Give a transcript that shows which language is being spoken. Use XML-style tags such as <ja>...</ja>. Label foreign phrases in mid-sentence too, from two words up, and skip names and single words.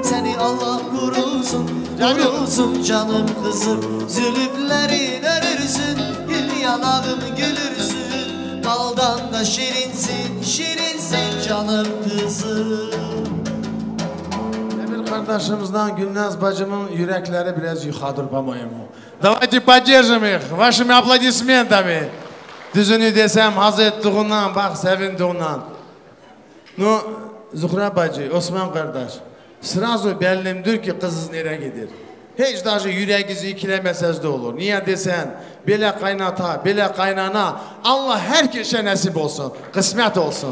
<tr>Seni Allah korusun, korusun canım kızım. Zülüflerin örürsün, gül yanağını gülürsün. Baldan da şirinsin, şirinsin canım kızım. Emir kardeşimizden Gülnaz bacımın yürekleri biraz yukarıdır по-моему.</tr> <ru>Давайте поддержим их, вашими аплодисментами.</ru> <tr>Düzünü desem haz ettiğinden, bak sevindiğinden. No, Zuhra bacı, Osman kardeş, sırası bellimdir ki kızınız nereye gider. Hiç daha yüreğinizi ikilemeseniz de olur. Niye desen, bile kaynata, bile kaynana, Allah herkese nasip olsun, kısmet olsun.</tr>